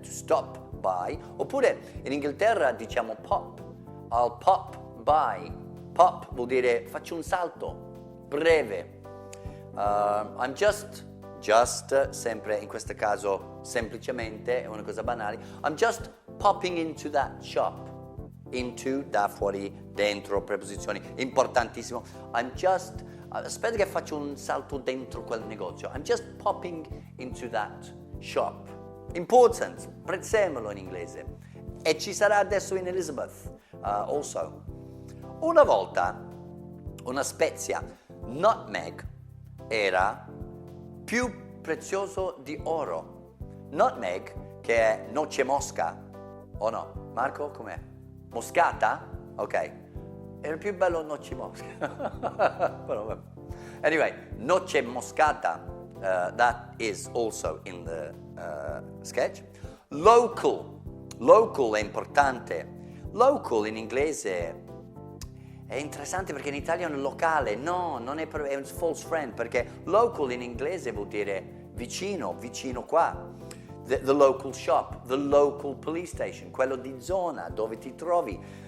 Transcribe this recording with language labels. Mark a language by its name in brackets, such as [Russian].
[English] To stop by. [Italian] Oppure in Inghilterra diciamo [English] pop, I'll pop by. [Italian] Pop vuol dire faccio un salto breve. [English] I'm just, [Italian] sempre in questo caso semplicemente, è una cosa banale. [English] I'm just popping into that shop. [Italian] Into, da fuori, dentro, preposizioni, importantissimo. [English] I'm just, [Italian] aspetta che faccio un salto dentro quel negozio. [English] I'm just popping into that shop. [Italian] Important, prezzemolo in inglese. E ci sarà adesso in Elizabeth, also. Una volta, una spezia, nutmeg, era più prezioso di oro. Nutmeg, che è noce mosca, o no? Marco, com'è? Moscata? Ok. Era più bello noce mosca. [English] Anyway, [Italian] noce moscata, [English] that is also in the sketch. [Italian] Local è importante. Local in inglese è interessante perché in italiano è locale. No, non è un false friend, perché local in inglese vuol dire vicino qua. [English] The local shop, the local police station, [Italian] quello di zona dove ti trovi.